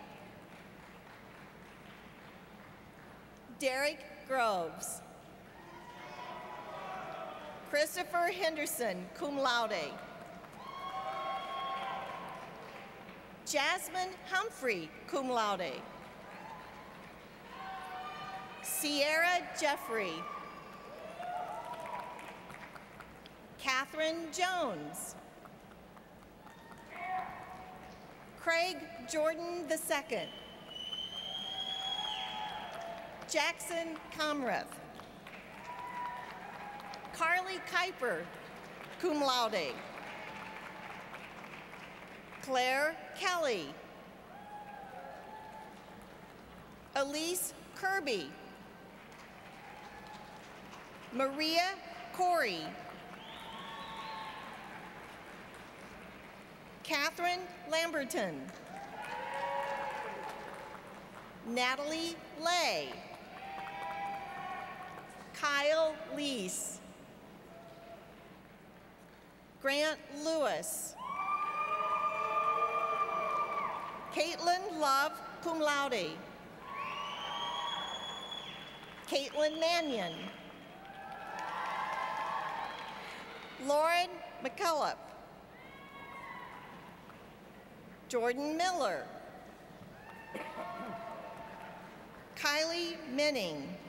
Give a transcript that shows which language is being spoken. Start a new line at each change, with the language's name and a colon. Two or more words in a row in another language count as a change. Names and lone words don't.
English: Derek Groves. Christopher Henderson,
Latin: cum laude.
English: Jasmine Humphrey,
Latin: cum laude.
English: Sierra Jeffrey. Catherine Jones. Craig Jordan II. Jackson Comrath. Carly Kuiper,
Latin: cum laude.
English: Claire Kelly. Elise Kirby. Maria Corey. Catherine Lamberton. Natalie Lay. Kyle Lease. Grant Lewis. Caitlin Love,
Latin: cum laude.
English: Caitlin Mannion. Lauren McCullough. Jordan Miller. Kylie Minning.